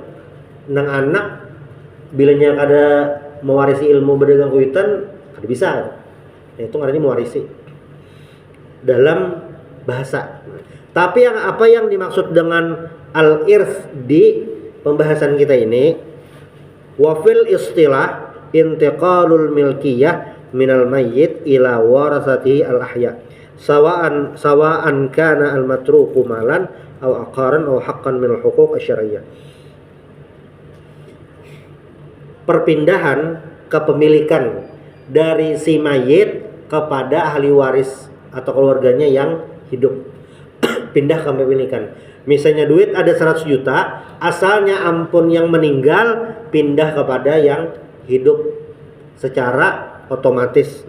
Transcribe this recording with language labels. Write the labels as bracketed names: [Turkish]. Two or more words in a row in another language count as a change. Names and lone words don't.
[Banjar] Nang anak bilanya kada mewarisi ilmu berdagang kuitan, kada bisa. Itu ngarannya mewarisi dalam bahasa. [Indonesian] Tapi apa yang dimaksud dengan al-irth di pembahasan kita ini, [Arabic] وفي الاصطلاح انتقال الملكية من الميت إلى ورثته الأحياء سواء كان المتروك مالا أو عقارا أو حقا من الحقوق الشرعية. [Banjar] Perpindahan kepemilikan dari si mayit kepada ahli waris atau keluarganya yang hidup. Pindah kepemilikan. Misalnya duit ada 100 juta, asalnya ampun yang meninggal pindah kepada yang hidup secara otomatis.